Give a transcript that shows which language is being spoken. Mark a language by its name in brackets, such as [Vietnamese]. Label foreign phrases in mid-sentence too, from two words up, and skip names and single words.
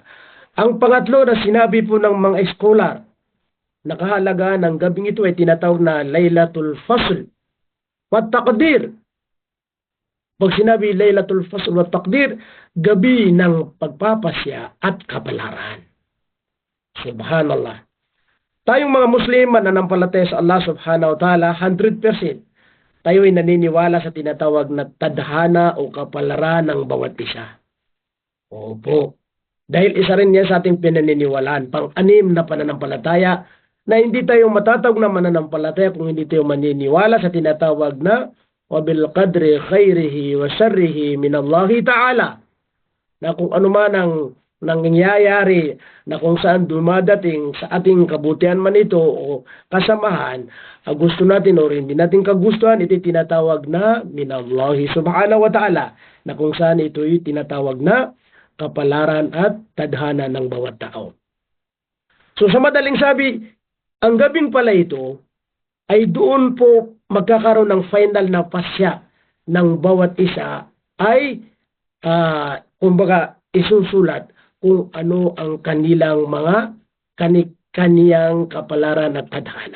[Filipino] Ang pangatlo na sinabi po ng mga eskolar, nakahalaga ng gabing ito ay tinatawag na Laylatul Fasl wa Taqdir. Pag sinabi Laylatul Fasl wa Taqdir, gabi ng pagpapasya at kapalaran. Subhanallah. Tayong mga Muslim mananampalataya sa Allah [Arabic] سبحانه وتعالى [Filipino] 100%. Tayo ay naniniwala sa tinatawag na tadhana o kapalaran ng bawat isa. Opo. Dahil isa rin yan sa ating pinaniniwalaan. Pang-anim na pananampalataya na hindi tayo matatawag na mananampalataya kung hindi tayo maniniwala sa tinatawag na [Arabic] وَبِالْقَدْرِ خَيْرِهِ وَشَرِّهِ مِنَ اللَّهِ تَعَالَى. [Filipino] Na kung ano man ang nangyayari na kung saan dumadating sa ating kabutihan man ito o kasamahan, gusto natin o hindi natin kagustuhan, ito tinatawag na [Arabic] من الله سبحانه وتعالى, [Filipino] na kung saan ito tinatawag na kapalaran at tadhana ng bawat tao. So sa madaling sabi, ang gabing pala ito ay doon po magkakaroon ng final na pasya ng bawat isa ay kumbaga isusulat kung ano ang kanilang mga kaniyang kapalaran at tadhana.